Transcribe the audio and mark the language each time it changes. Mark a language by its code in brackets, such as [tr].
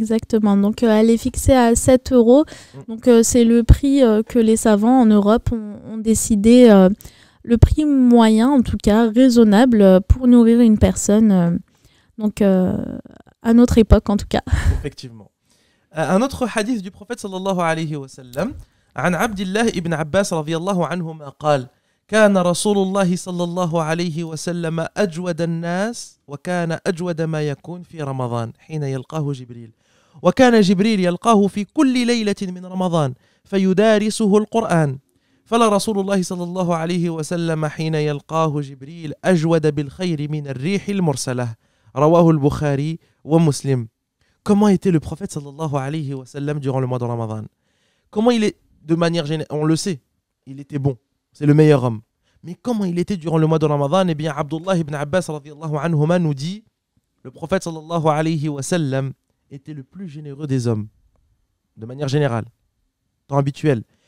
[fr] Exactement. Donc, elle est fixée à 7 €. Donc, c'est le prix que les savants en Europe ont décidé, le prix moyen, en tout cas, raisonnable pour nourrir une personne. Donc, à notre époque, en tout cas. Effectivement. Un autre hadith du prophète sallallahu alayhi wa sallam, [ar] عن عبد الله ابن عباس رضي الله عنهما قال كان رسول الله صلى الله عليه وسلم أجود الناس وكان أجود ما يكون في رمضان حين يلقاه جبريل وكان جبريل يلقاه في كل ليلة من رمضان فيدارسه القرآن فلا رسول الله صلى الله عليه وسلم حين يلقاه جبريل أجود بالخير من الريح المرسلة رواه البخاري ومسلم. [fr] Comment était le prophète sallallahu alayhi wa sallam durant le mois de Ramadan? Comment il est, de manière générale, on le sait, il était bon, c'est le meilleur homme. Mais comment il était durant le mois de Ramadan? Eh bien, Abdullah ibn Abbas radiyallahu anhuma nous dit, le prophète sallallahu alayhi wa sallam était le plus généreux des hommes, de manière générale, temps habituel.